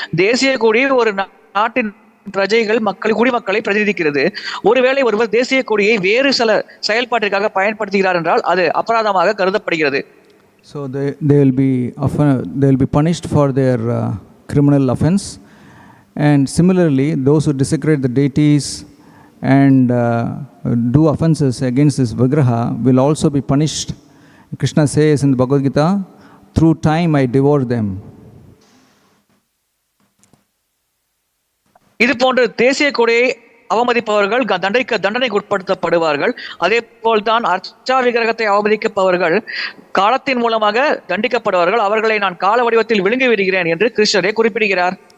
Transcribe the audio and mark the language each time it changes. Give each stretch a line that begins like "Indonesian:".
Tamil: தேசிய கொடி ஒரு நாட்டின் பிரஜைகள் குடிமக்களை பிரதிநிதிக்கிறது. ஒருவேளை ஒருவர் தேசிய கொடியை வேறு சில செயல்பாட்டிற்காக பயன்படுத்துகிறார் என்றால் அது அபராதமாக கருதப்படுகிறது.
English: So they will be punished for their criminal offense, and similarly those who desecrate the deities and do offenses against this vigraha will also be punished. Krishna says in the Bhagavad Gita, through time I devour them.
Tamil: இது போன்ற தேசிய கொடியை அவமதிப்பவர்கள் தண்டனைக்கு உட்படுத்தப்படுவார்கள். அதே போல்தான் அர்ச்சா விக்கிரகத்தை அவமதிப்பவர்கள் காலத்தின் மூலமாக தண்டிக்கப்படுவார்கள். அவர்களை நான் கால வடிவத்தில் விழுங்கி விடுகிறேன் என்று கிருஷ்ணரே குறிப்பிடுகிறார்.